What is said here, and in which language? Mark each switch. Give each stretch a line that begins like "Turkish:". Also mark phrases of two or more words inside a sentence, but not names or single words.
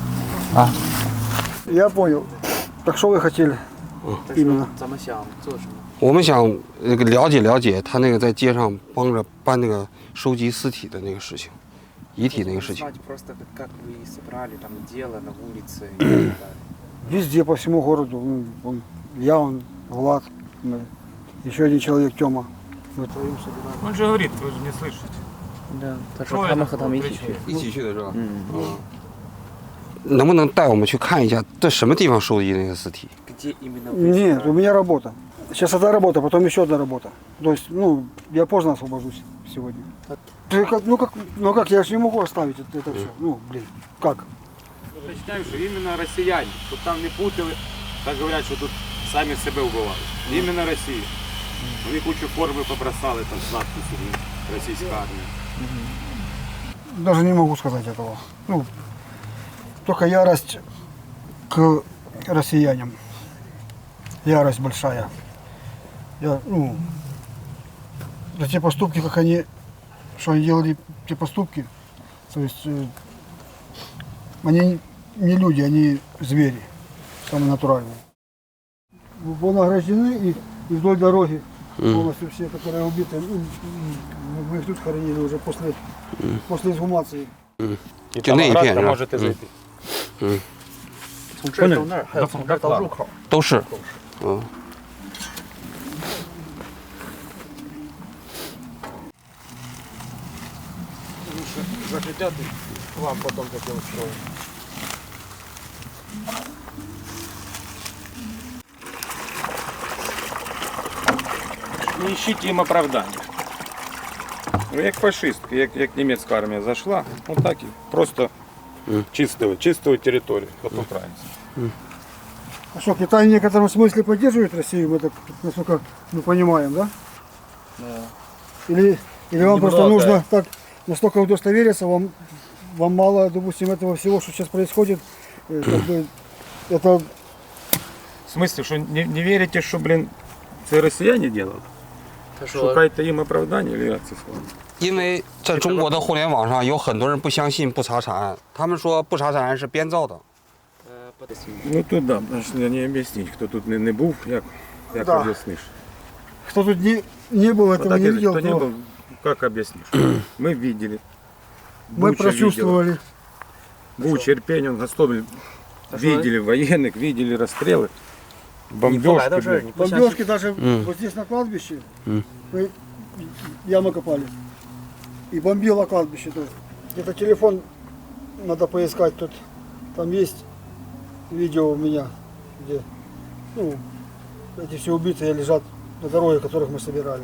Russian: я понял. Так что вы хотели? Именно.
Chinese: 咱们想做什么？我们想那个了解他那个在街上帮着办那个收集尸体的那个事情，遗体那个事情。
Russian: Знать просто, как вы собрали там дело на улице и так далее. Везде, по всему городу. Я, Влад, еще один человек, Тёма. Мы втроем собираем. Он же говорит, вы же не слышите.
Chinese: 对，他说他们和他们一起去。一起去的是吧？能不能带我们去看一下，在什么地方收集那个尸体？
Russian: Где именно вы Нет, собрали? у меня работа. Сейчас одна работа, потом еще одна работа. То есть, я поздно освобожусь сегодня. Как, я же не могу оставить это все. Блин, как?
Ukrainian: Прочитаю, що іменно росіяни, щоб там не путали, так говорять, що тут самі себе вбивали. Іменно Росія. Вони кучу форми побросали, там з надписями російська армія.
Russian: Даже не могу сказать этого. Только ярость к россиянам. Ярость большая. За те поступки, что они делали, те поступки, то есть они не люди, они звери, самые натуральные. Вон ограждены и вдоль дороги полностью все, которые убиты, мы их тут хоронили уже после эксгумации.
Ukrainian: І
Russian: То на там
Ukrainian: і
Russian: градка
Ukrainian: п'ять,
Russian: можете зайти.
Chinese: 从这儿到那儿，还有从这儿到入口。都是。嗯。
Russian: Захотят, вам потом такое устроим. Не ищите им оправдания.
Ukrainian: Як фашистська, як німецька армія зайшла, так і просто чистили територію, як українці.
Russian: А что, Китай в некотором смысле поддерживает Россию, мы так, насколько мы понимаем, да? Да. Или вам просто нужно так настолько удостовериться, вам мало, допустим, этого всего, что сейчас происходит, это... В смысле,
Ukrainian: що не вірите, що, блін, це росіяни делали? Шукайте їм оправдання, или як це слово?
Chinese: 因为在中国的互联网上有很多人不相信不查查案，他们说不查查案是编造的。
Ukrainian: Ну тут да, не об'ясніть, хто тут не був, як
Russian: Да.
Ukrainian: об'ясниш?
Russian: Кто тут не был, этого не видел, Кто не то был, как объяснишь? Мы видели. мы Буча прочувствовали. видела. Буча, Ирпень, Гостомель. Видели военных, видели расстрелы.
Chinese: 你不来到
Russian: Бомбежки,
Chinese: 这儿，
Russian: блядь.
Chinese: 你不相信。
Russian: Бомбежки даже вот здесь на кладбище. Мы ямы копали. И бомбило кладбище тоже. Где-то телефон надо поискать тут. Там есть видео у меня, где ну, эти все убитые лежат на дороге, которых мы собирали.